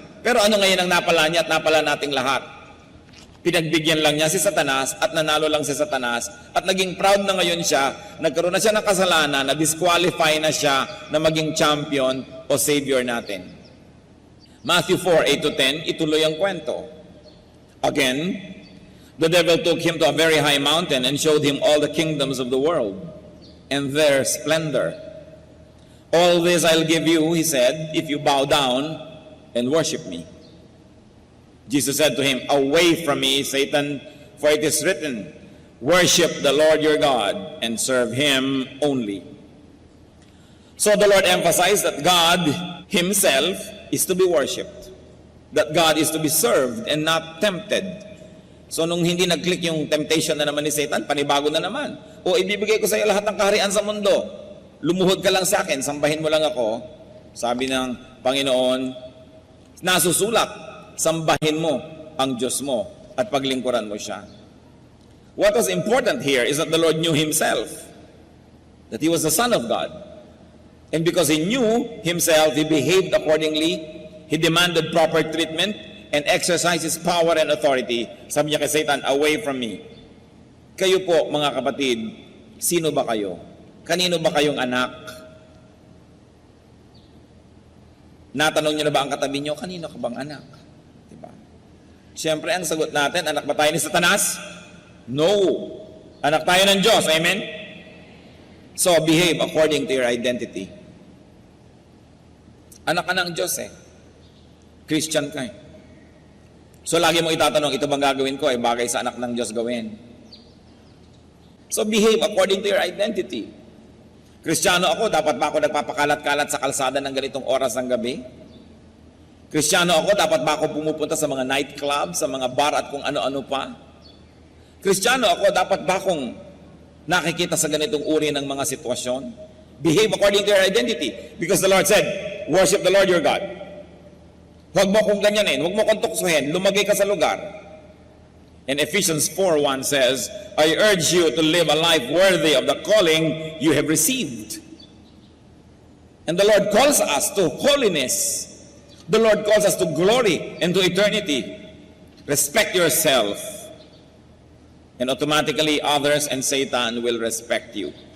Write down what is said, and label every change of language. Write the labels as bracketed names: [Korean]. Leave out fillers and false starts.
[Filipino] Pero ano ngayon ang napala niya at napala nating lahat? Pinagbigyan lang niya si Satanas at nanalo lang si Satanas at naging proud na ngayon siya, nagkaroon na siya ng kasalanan, na-disqualify na siya na maging champion o savior natin. Matthew 4:8-10, ituloy ang kwento. [English] Again, the devil took him to a very high mountain and showed him all the kingdoms of the world and their splendor. All this I'll give you, he said, if you bow down and worship me. Jesus said to him, away from me, Satan, for it is written, worship the Lord your God and serve him only. So the Lord emphasized that God himself is to be worshipped, that God is to be served and not tempted. [Filipino] So nung hindi nag-click yung temptation na naman ni Satan, panibago na naman. O ibibigay ko sa iyo lahat ng kaharian sa mundo. Lumuhod ka lang sa akin, sambahin mo lang ako. Sabi ng Panginoon, nasusulat, sambahin mo ang Diyos mo at paglingkuran mo siya. [English] What was important here is that the Lord knew himself, that he was the Son of God. And because he knew himself, he behaved accordingly, he demanded proper treatment, and exercised his power and authority. [Filipino] Sabi niya kay Satan, [English] away from me. [Filipino] Kayo po, mga kapatid, sino ba kayo? Kanino ba kayong anak? Natanong niyo na ba ang katabi niyo, kanino ka bang anak? Diba? Siyempre, ang sagot natin, anak ba tayo ni Satanas? No. Anak tayo ng Diyos. Amen? [English] So, behave according to your identity. [Filipino] Anak ka ng Diyos eh. Christian ka eh. So, lagi mo itatanong, ito bang gagawin ko? Bagay sa anak ng Diyos gawin. [English] So, behave according to your identity. [Filipino] Kristiyano ako, dapat ba ako nagpapakalat-kalat sa kalsada ng ganitong oras ng gabi? Kristiyano ako, dapat ba ako pumupunta sa mga nightclub, sa mga bar at kung ano-ano pa? Kristiyano ako, dapat ba akong nakikita sa ganitong uri ng mga sitwasyon? [English] Behave according to your identity. Because the Lord said, worship the Lord your God. [Filipino] Huwag mo akong ganyanin, huwag mo akong tuksuhin, lumagay ka sa lugar. [English] And Ephesians 4:1 says, I urge you to live a life worthy of the calling you have received. And the Lord calls us to holiness. The Lord calls us to glory and to eternity. Respect yourself. And automatically others and Satan will respect you.